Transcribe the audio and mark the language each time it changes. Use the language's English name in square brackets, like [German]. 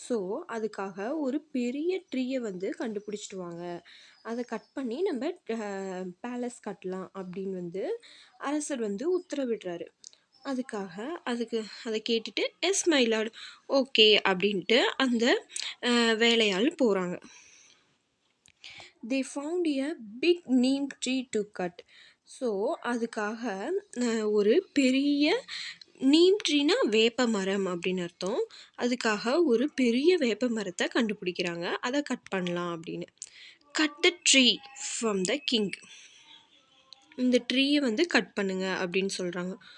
[Tamil] So அதுக்காக ஒரு பெரிய ட்ரீயை வந்து கண்டுபிடிச்சிட்டு வாங்க, அதை கட் பண்ணி நம்ம பேலஸ் கட்டலாம் அப்படின்னு வந்து அரசர் வந்து உத்தரவிடுறாரு. அதுக்காக அதை கேட்டுட்டு [English] yes my lord, okay [Tamil] அப்படின்ட்டு அந்த வேலையாள் போகிறாங்க. [English] they found a big neem tree to cut. [Tamil] So அதுக்காக ஒரு பெரிய நீம் ட்ரீனா வேப்ப மரம் அப்படின்னு அர்த்தம். அதுக்காக ஒரு பெரிய வேப்ப மரத்தை கண்டுபிடிக்கிறாங்க, அதை கட் பண்ணலாம் அப்படின்னு. [English] Cut the tree from the king. [Tamil] இந்த ட்ரீயை வந்து கட் பண்ணுங்க அப்படின்னு சொல்கிறாங்க.